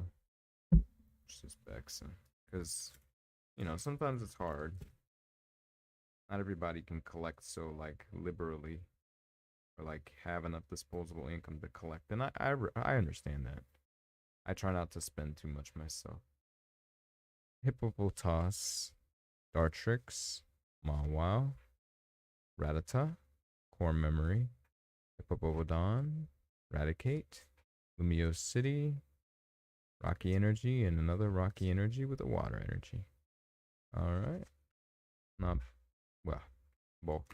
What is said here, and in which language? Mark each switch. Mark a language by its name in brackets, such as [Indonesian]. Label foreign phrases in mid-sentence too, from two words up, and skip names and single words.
[English] Just Bex, because sometimes it's hard. Not everybody can collect so like liberally or like have enough disposable income to collect, and I understand that. I try not to spend too much myself. Hippopotas, Dartrix, Mawile, Rattata, Core Memory, Hippopotodon, Raticate, Lumiose City, Rocky Energy, and another Rocky Energy with a Water Energy. Alright. Not, well, bulk.